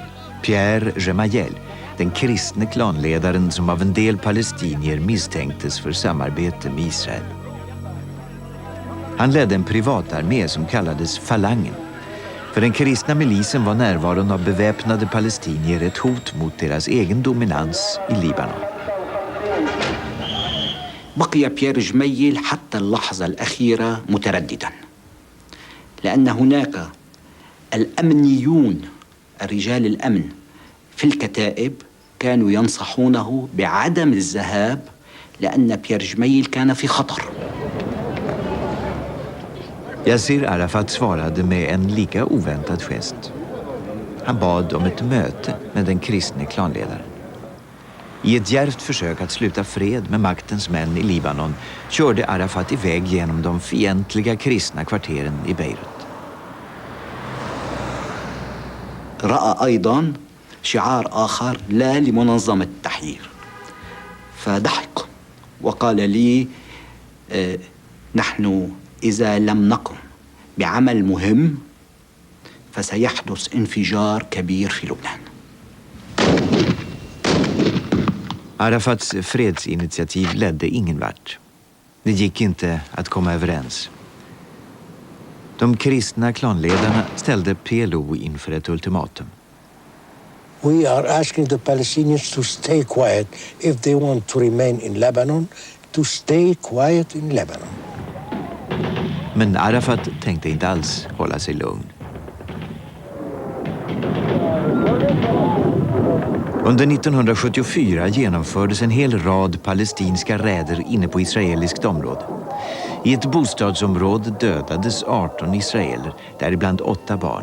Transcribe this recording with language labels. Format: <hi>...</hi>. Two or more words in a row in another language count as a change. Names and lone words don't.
<sv>Pierre Gemayel, den kristne klanledaren som av en del palestinier misstänktes för samarbete med Israel. Han ledde en privatarmé som kallades Falangen. För den kristna milisen var närvaron av beväpnade palestinier ett hot mot deras egen dominans i Libanon.</sv> <ar>بقي بيير جميل حتى اللحظة الأخيرة مترددا لأن هناك الأمنيون الرجال الأمن في الكتائب كانوا ينصحونه بعدم الذهاب لأن بيير جميل كان في خطر.</ar> <sv>Yassir Arafat svarade med en lika oväntad gest. Han bad om ett möte med den kristne klanledaren. I ett djärvt försök att sluta fred med maktens män i Libanon körde Arafat iväg genom de fientliga kristna kvarteren i Beirut.</sv> <ar>رأى أيضا شعار آخر لا لمنظمة التحرير فضحك وقال لي نحن إذا لم نقم بعمل مهم فسيحدث انفجار كبير في لبنان.</ar> <sv>Arafats fredsinitiativ ledde ingen vart. Det gick inte att komma överens. De kristna klanledarna ställde PLO inför ett ultimatum.</sv> <en>We are asking the Palestinians to stay quiet if they want to remain in Lebanon, to stay quiet in Lebanon.</en> <sv>Men Arafat tänkte inte alls hålla sig lugn. Under 1974 genomfördes en hel rad palestinska räder inne på israeliskt område. I ett bostadsområde dödades 18 israeler, däribland 8 barn.</sv>